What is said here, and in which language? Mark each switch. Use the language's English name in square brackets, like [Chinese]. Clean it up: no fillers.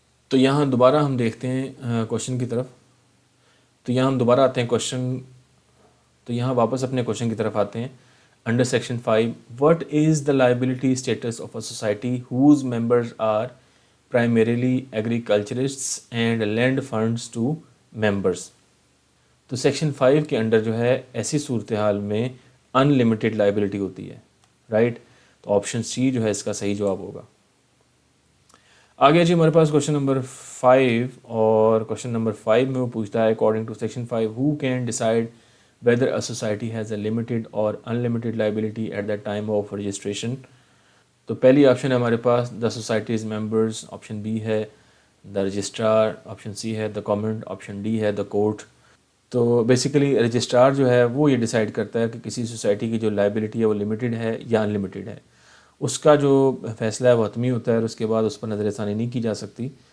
[Urdu] تو یہاں دوبارہ ہم دیکھتے ہیں کوشچن کی طرف. تو یہاں ہم دوبارہ آتے ہیں تو یہاں واپس اپنے کوشچن کی طرف آتے ہیں. [English] Under section 5 what is the liability status of a society whose members are primarily agriculturists and lend funds to members. [Urdu] تو سیکشن 5 کے انڈر جو ہے ایسی صورتحال میں ان لمیٹیڈ لائبلٹی ہوتی ہے، رائٹ. تو آپشن سی جو ہے اس کا صحیح جواب ہوگا. آگے جی ہمارے پاس کوشچن نمبر 5، اور کوشچن نمبر 5 میں وہ پوچھتا ہے according to section 5 [English] who can decide whether a society has a limited or unlimited liability at the time of registration. [Urdu] تو پہلی آپشن ہے ہمارے پاس [English] the society's members، [Urdu] option B ہے the registrar، آپشن سی ہے the government، آپشن ڈی ہے the court. تو basically registrar جو ہے وہ یہ ڈیسائیڈ کرتا ہے کہ کسی سوسائٹی کی جو لائبلٹی ہے وہ لمیٹڈ ہے یا ان لمیٹڈ ہے. اس کا جو فیصلہ ہے وہ حتمی ہوتا ہے اور اس کے بعد اس پر نظر ثانی نہیں کی جا سکتی.